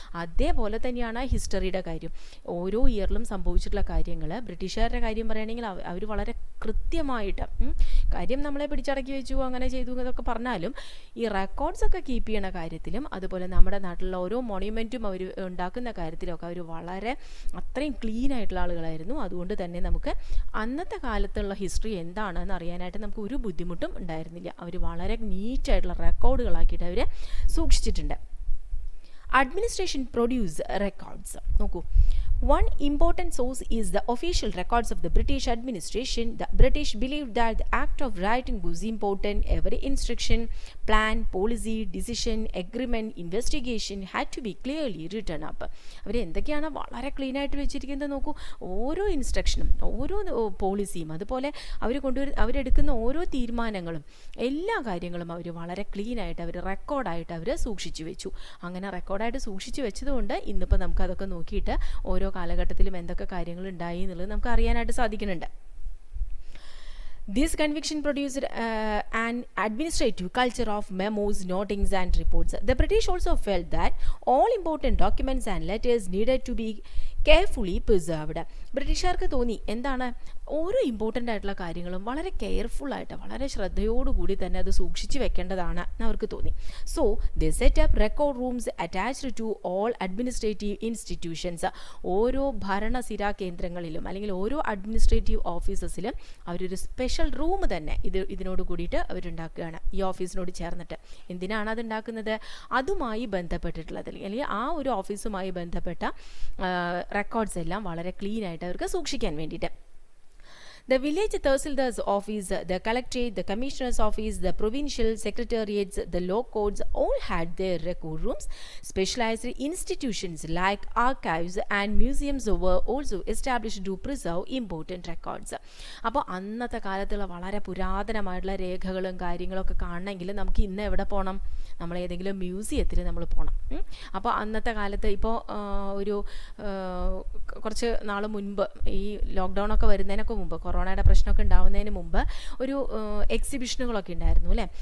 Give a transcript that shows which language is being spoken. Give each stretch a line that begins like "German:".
Malayalam: അതേപോലെ തന്നെയാണ് ഹിസ്റ്ററിയുടെ കാര്യം. ഓരോ ഇയറിലും സംഭവിച്ചിട്ടുള്ള കാര്യങ്ങൾ, ബ്രിട്ടീഷുകാരുടെ കാര്യം പറയുകയാണെങ്കിൽ അവർ വളരെ കൃത്യമായിട്ട് കാര്യം നമ്മളെ പിടിച്ചടക്കി വെച്ചു, അങ്ങനെ ചെയ്തു എന്നൊക്കെ പറഞ്ഞാലും ഈ റെക്കോർഡ്സ് ഒക്കെ കീപ്പ് ചെയ്യണ കാര്യത്തിലും, അതുപോലെ നമ്മുടെ നാട്ടിലുള്ള ഓരോ മോണ്യുമെൻറ്റും അവർ ഉണ്ടാക്കുന്ന കാര്യത്തിലൊക്കെ അവർ വളരെ അത്രയും ക്ലീൻ ആയിട്ടുള്ള ആളുകളായിരുന്നു. അതുകൊണ്ട് തന്നെ നമുക്ക് അന്നത്തെ കാലത്തുള്ള ഹിസ്റ്ററി എന്താണെന്ന് അറിയാനായിട്ട് നമുക്ക് ഒരു ബുദ്ധിമുട്ടും ഉണ്ടായിരുന്നില്ല. അവർ വളരെ നീറ്റായിട്ടുള്ള റെക്കോർഡുകളാക്കിയിട്ട് അവർ സൂക്ഷിച്ചിട്ടുണ്ട്.
English: Administration produce records.
Malayalam: നോക്കൂ,
English: one important source is the official records of the British administration. The British believed that the act of writing was important. Every instruction, plan, policy, decision, agreement, investigation had to be clearly written up.
Malayalam: അവർ എന്തൊക്കെയാണ് വളരെ clean ആയിട്ട് വെച്ചിരിക്കുന്നത് നോക്കൂ. ഓരോ ഇൻസ്ട്രക്ഷനും ഓരോ പോളിസിയും അതുപോലെ അവരെടുക്കുന്ന ഓരോ തീരുമാനങ്ങളും എല്ലാ കാര്യങ്ങളും അവർ വളരെ ക്ലീൻ ആയിട്ട് അവർ റെക്കോർഡായിട്ട് അവർ സൂക്ഷിച്ചു വെച്ചു. അങ്ങനെ റെക്കോർഡായിട്ട് സൂക്ഷിച്ചു വെച്ചതുകൊണ്ട് ഇന്നിപ്പോൾ നമുക്കതൊക്കെ നോക്കിയിട്ട് ഓരോ കാലഘട്ടത്തിലും എന്തൊക്കെ കാര്യങ്ങൾ ഉണ്ടായി എന്നുള്ളത് നമുക്ക് അറിയാനായിട്ട് സാധിക്കുന്നുണ്ട്.
English: This conviction produced an administrative culture of memos, notings and reports. The British also felt that all important documents and letters needed to be carefully preserved.
Malayalam: ബ്രിട്ടീഷുകാർക്ക് തോന്നി എന്താണ്, ഓരോ ഇമ്പോർട്ടൻ്റ് ആയിട്ടുള്ള കാര്യങ്ങളും വളരെ കെയർഫുള്ളായിട്ട് വളരെ ശ്രദ്ധയോടുകൂടി തന്നെ അത് സൂക്ഷിച്ച് വെക്കേണ്ടതാണ് അവർക്ക് തോന്നി.
English: So they set up record rooms attached to all administrative institutions.
Malayalam: ഓരോ ഭരണസിരാ കേന്ദ്രങ്ങളിലും അല്ലെങ്കിൽ ഓരോ അഡ്മിനിസ്ട്രേറ്റീവ് ഓഫീസസിലും അവരൊരു സ്പെഷ്യൽ റൂം തന്നെ ഇതിനോട് കൂടിയിട്ട് അവരുണ്ടാക്കുകയാണ്, ഈ ഓഫീസിനോട് ചേർന്നിട്ട്. എന്തിനാണ് അത് ഉണ്ടാക്കുന്നത്? അതുമായി ബന്ധപ്പെട്ടിട്ടുള്ളത് അല്ലെങ്കിൽ ആ ഒരു ഓഫീസുമായി ബന്ധപ്പെട്ട റെക്കോർഡ്സ് എല്ലാം വളരെ ക്ലീൻ ആയിട്ട് അവർക്ക് സൂക്ഷിക്കാൻ വേണ്ടിയിട്ട്.
English: The village Tahsildar's office, the collectorate, the commissioner's office, the provincial secretariats, the law courts all had their record rooms. Specialized institutions like archives and museums were also established to preserve important records.
Malayalam: അപ്പോൾ അന്നത്തെ കാലത്തുള്ള വളരെ പുരാതനമായിട്ടുള്ള രേഖകളും കാര്യങ്ങളൊക്കെ കാണണമെങ്കിൽ നമുക്ക് ഇന്ന് എവിടെ പോകണം? നമ്മൾ ഏതെങ്കിലും മ്യൂസിയത്തിൽ നമ്മൾ പോകണം. അപ്പോൾ അന്നത്തെ കാലത്ത് ഇപ്പോൾ ഒരു കുറച്ച് നാൾ മുൻപ് ഈ ലോക്ക്ഡൗൺ ഒക്കെ വരുന്നതിനൊക്കെ മുമ്പ്, കൊറോണയുടെ പ്രശ്നമൊക്കെ ഉണ്ടാവുന്നതിന് മുമ്പ് ഒരു എക്സിബിഷനുകളൊക്കെ ഉണ്ടായിരുന്നു അല്ലേ.